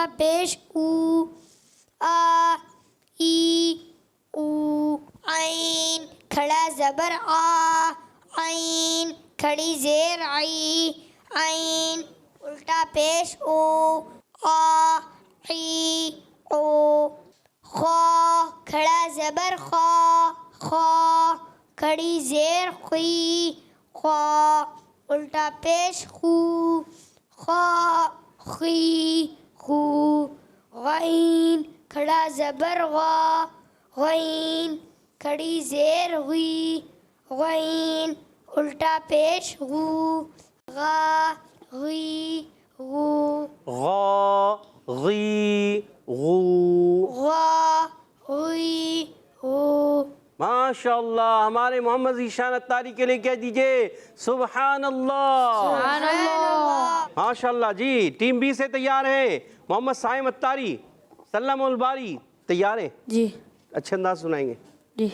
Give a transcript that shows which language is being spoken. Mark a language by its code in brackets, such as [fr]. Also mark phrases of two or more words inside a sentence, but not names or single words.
[ur] پیش او آ ای او عین کھڑا زبر آ عین کھڑی زیر عی عین الٹا پیش او آ عی او خا کھڑا زبر خا خا کھڑی زیر خی خا الٹا پیش خو خا خی خو غین کھڑا زبر غا غین کھڑی زیر غی غین الٹا پیش غو غا غی غو غا غی غو غا غی غو [ar] ماشاء اللہ. [ur] ہمارے محمد ذیشان اتاری کے لیے کہہ دیجئے [ar] سبحان اللہ. سبحان اللہ. ماشاء اللہ. [ur] جی ٹیم بی سے تیار ہیں محمد صائم اتاری سلم الباری تیار ہیں؟ جی اچھے انداز سنائیں گے؟ جی